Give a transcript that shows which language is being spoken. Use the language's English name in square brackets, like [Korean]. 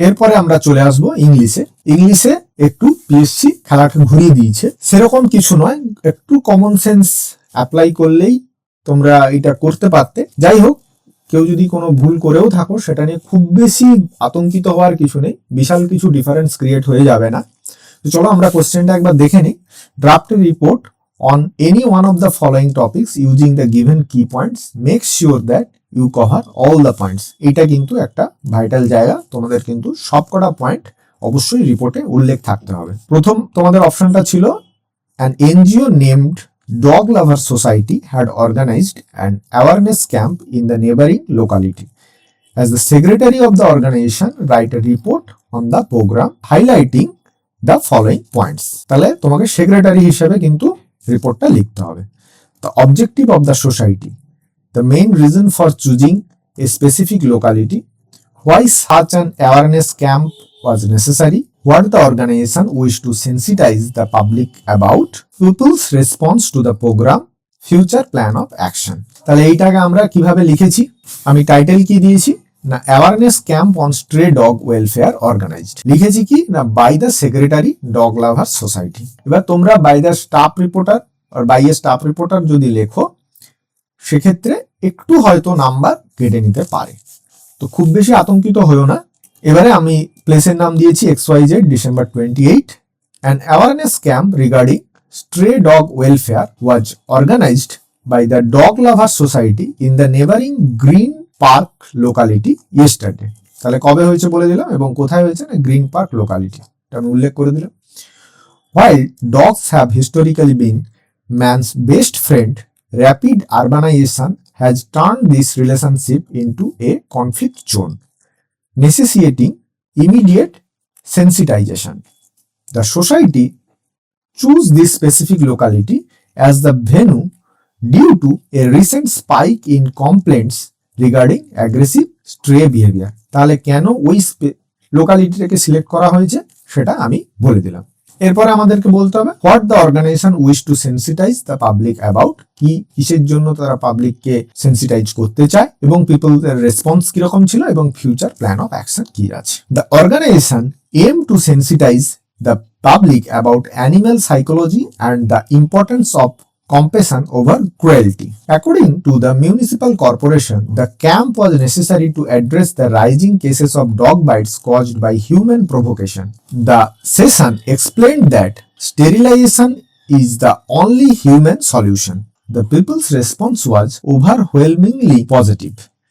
[Bangla] এরপরে আমরা চলে আসবো ইংলিশে। ইংলিশে একটু পিএসসি খেলাটা ঘুরিয়ে দিয়েছে, সেরকম কিছু নয়, একটু কমন সেন্স অ্যাপ্লাই করলেই তোমরা এটা করতে পারতে। যাই হোক, কেউ যদি কোনো ভুল করেও থাকো সেটা নিয়ে খুব বেশি আতঙ্কিত হওয়ার কিছু নেই, বিশাল কিছু ডিফারেন্স ক্রিয়েট হয়ে যাবে না। তো চলো আমরা কোশ্চেনটা একবার দেখে নিই। [English] Draft report on any one of the following topics using the given key points. Make sure that you cover all the points. [Bangla] এটা কিন্তু একটা ভাইটাল জায়গা, তোমাদের কিন্তু সবকটা পয়েন্ট অবশ্যই রিপোর্টে উল্লেখ থাকতে হবে। প্রথম তোমাদের অপশনটা ছিল [English] an NGO named Dog Lover Society had organized an awareness camp in the neighboring locality. As the secretary of the organization, write a report on the program highlighting the following points. [Bangla] তাহলে তোমাকে secretary হিসেবে কিন্তু রিপোর্টটা লিখতে হবে। [English] The objective of the society, the main reason for choosing a specific locality, why such an awareness camp was necessary, what the organization wished to sensitize the public about, people's response to the program, future plan of action. [Bangla] তাহলে এইটাকে আমরা কিভাবে লিখেছি, আমি title কি দিয়েছি না [English] awareness camp on stray dog welfare organized, [Bangla] লিখেছি কি না [English] By the secretary dog lover society. [Bangla] এবার তোমরা [English] by the staff reporter [Bangla] আর [English] by a staff reporter [Bangla] যদি লেখো সেক্ষেত্রে একটু হয়তো নাম্বার কেটে নিতে পারে, তো খুব বেশি আতঙ্কিত হয়েও না। এবারে আমি প্লেসের নাম দিয়েছি XYZ, December 28. [English] An awareness camp regarding stray dog welfare was organized by the Dog Lover Society in the neighboring Green Park locality yesterday. [Bangla] তাহলে কবে হয়েছে বলে দিলাম এবং কোথায় হয়েছে না গ্রিন পার্ক লোকালিটি, এটা আমি উল্লেখ করে দিলাম। [English] While dogs have historically been man's best friend, rapid urbanization has turned this relationship into a conflict zone, necessitating immediate sensitization. The society chose this specific locality as the venue due to a recent spike in complaints regarding aggressive stray behavior. [Bangla] তাহলে কেন ওই লোকালিটিটাকে select করা হয়েছে সেটা আমি বলে দিলাম। এরপরে আমাদেরকে বলতে হবে [English] what the organization wish to sensitize the public about, [Bangla] কি কিসের জন্য তারা পাবলিককে সেন্সিটাইজ করতে চায় এবং পিপলদের রেসপন্স কিরকম ছিল এবং [English] future plan of action [Bangla] কি আছে। [English] The organization aim to sensitize the public about animal psychology and the importance of compassion over cruelty. According to the municipal corporation, the camp was necessary to address the rising cases of dog bites caused by human provocation. The session explained that sterilization is the only human solution. The people's response was overwhelmingly positive.